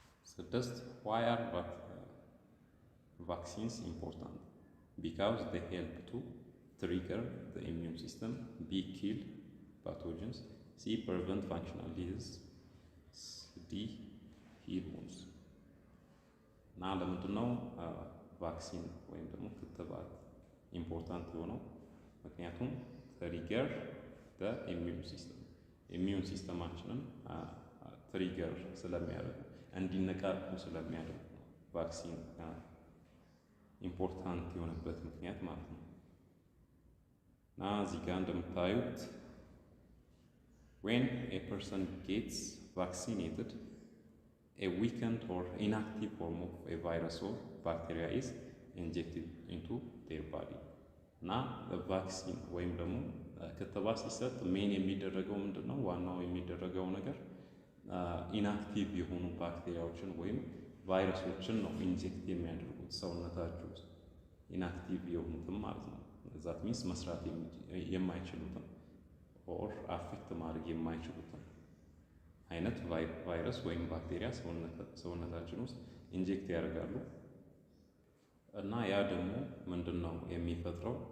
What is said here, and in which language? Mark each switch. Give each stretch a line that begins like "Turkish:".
English: So just why are vaccines important? Because they help to trigger the immune system, B, kill pathogens, C, prevent functional diseases, D, heal wounds.
Amharic: Now, ለምንድን ነው ቫክሲን ወይም ደግሞ ክትባት ኢምፖርታንት የሆነው? ምክንያቱም ትሪገር
English: the immune system
Amharic: ኢሚዩን ሲስተማችንን ትሪገር ስለሚያደርግ እንዲነቃቁ ስለሚያደርግ ቫክሲን ኢምፖርታንት የሆነበት ምክንያት ማለት ነው። እና እዚህ ጋር እንደምታዩት
English: when a person gets vaccinated, a weakened or inactive form of a virus or bacteria is injected into their body.
Amharic: እና ቫክሲን ወይም ደግሞ ክትባት ሲሰጥ ሜን የሚደረገው ምንድነው? ዋናው የሚደረገው ነገር ኢንአክቲቭ የሆኑ ባክቴሪያዎችን ወይም ቫይረሶችን ነው ኢንጀክት የሚያደርጉት ሰውነታችሁ ውስጥ ኢንአክቲቭ የሆኑትም ማለት ነው።
English: ዛት ሚንስ
Amharic: መስራት የማይችሉትን ኦር አፌክት ማድረግ የማይችሉትን አይነት ቫይረስ ወይም ባክቴሪያ ሰውነታችን ውስጥ ኢንጀክት ያደርጋሉ እና ያ ደግሞ ምንድነው የሚፈጥረው?